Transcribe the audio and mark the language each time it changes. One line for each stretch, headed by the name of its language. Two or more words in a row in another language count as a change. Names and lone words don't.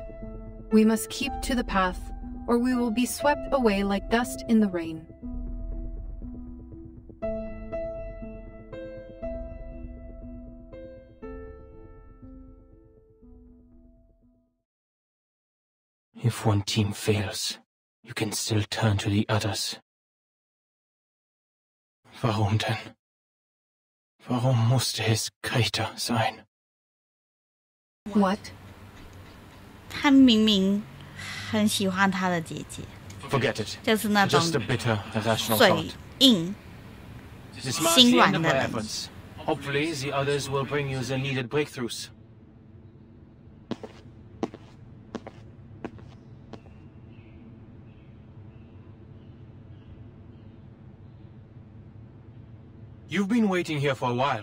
English: We must keep to the path, or we will be swept away like dust in the rain. If one team fails, you can still turn to the others.
German: Warum denn? Warum musste es Greta sein?
English: What?
Chinese: 他明明很喜欢他的姐姐，
English: Forget it.
Chinese: 就是那种
English: Just a bitter, irrational
Chinese: 嘴
English: thought.
Chinese: 硬、
English: This marks
Chinese: 心
English: the
Chinese: 软
English: end of
Chinese: 的
English: my
Chinese: 人。
English: efforts. Hopefully, the others will bring you the needed breakthroughs. You've been waiting here for a while.